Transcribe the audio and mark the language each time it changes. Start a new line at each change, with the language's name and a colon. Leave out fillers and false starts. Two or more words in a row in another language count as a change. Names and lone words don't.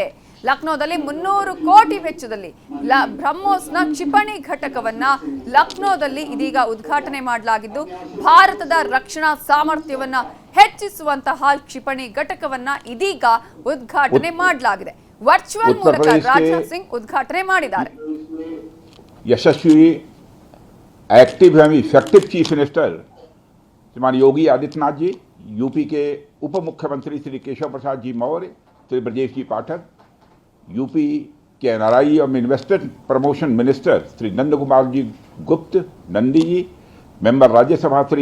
Kannada: ಲಕ್ನೋದಲ್ಲಿ 300 ಕೋಟಿ ವೆಚ್ಚದಲ್ಲಿ ಬ್ರಹ್ಮೋಸ್ನ ಕ್ಷಿಪಣಿ ಘಟಕವನ್ನ ಲಕ್ನೋದಲ್ಲಿ ಇದೀಗ ಉದ್ಘಾಟನೆ ಮಾಡಲಾಗಿದ್ದು, ಭಾರತದ ರಕ್ಷಣಾ ಸಾಮರ್ಥ್ಯವನ್ನ ಹೆಚ್ಚಿಸುವಂತಹ ಕ್ಷಿಪಣಿ ಘಟಕವನ್ನ ಇದೀಗ ಉದ್ಘಾಟನೆ ಮಾಡಲಾಗಿದೆ. ವರ್ಚುವಲ್ ಮೂಲಕ ರಾಜನಾಥ್ ಸಿಂಗ್ ಉದ್ಘಾಟನೆ ಮಾಡಿದ್ದಾರೆ.
Hindi: ಯಶಸ್ವಿ एक्टिव एवं
English: effective chief minister
Hindi: श्रीमान योगी आदित्यनाथ जी, यूपी के उप मुख्यमंत्री श्री केशव प्रसाद जी मौर्य, श्री ब्रजेश जी पाठक, यूपी के एनआरआई और
English: investment promotion minister
Hindi: श्री नंद कुमार जी गुप्त नंदी जी, मेंबर राज्यसभा श्री